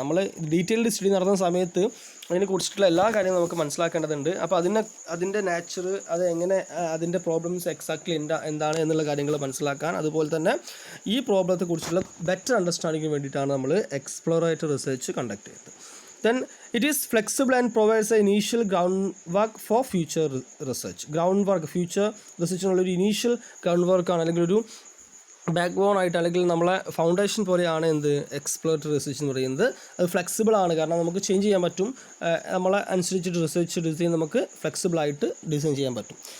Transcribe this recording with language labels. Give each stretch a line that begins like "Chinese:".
Malayalam: നമ്മൾ detailed study നടത്തുന്ന സമയത്ത് അതിനെക്കുറിച്ചിട്ടുള്ള എല്ലാ കാര്യങ്ങളും നമുക്ക് മനസ്സിലാക്കേണ്ടതുണ്ട്. അപ്പോൾ അതിൻ്റെ നേച്ചർ, അത് എങ്ങനെ, അതിൻ്റെ പ്രോബ്ലംസ് എക്സാക്ട്ലി എന്താണ് എന്നുള്ള കാര്യങ്ങൾ മനസ്സിലാക്കാൻ, അതുപോലെ തന്നെ ഈ പ്രോബ്ലത്തെക്കുറിച്ചുള്ള ബെറ്റർ അണ്ടർസ്റ്റാൻഡിങ്ങിന് വേണ്ടിയിട്ടാണ് നമ്മൾ എക്സ്പ്ലോറേറ്ററി റിസർച്ച് കണ്ടക്ട് ചെയ്യുന്നത്.
English: Then it is flexible and provides an initial groundwork for future research.
Malayalam: Future റിസർച്ചിനുള്ളൊരു initial ground വർക്കാണ്, അല്ലെങ്കിൽ ഒരു ബാക്ക് ബോൺ ആയിട്ട്, അല്ലെങ്കിൽ നമ്മളെ ഫൗണ്ടേഷൻ പോലെയാണ് എക്സ്പ്ലോറേറ്ററി റിസർച്ച് എന്ന് പറയുന്നത്. അത് ഫ്ലെക്സിബിൾ ആണ്, കാരണം നമുക്ക് ചേഞ്ച് ചെയ്യാൻ പറ്റും. നമ്മളെ അനുസരിച്ചിട്ട് റിസർച്ച് ഡിസൈൻ നമുക്ക് ഫ്ലെക്സിബിളായിട്ട് ഡിസൈൻ ചെയ്യാൻ പറ്റും.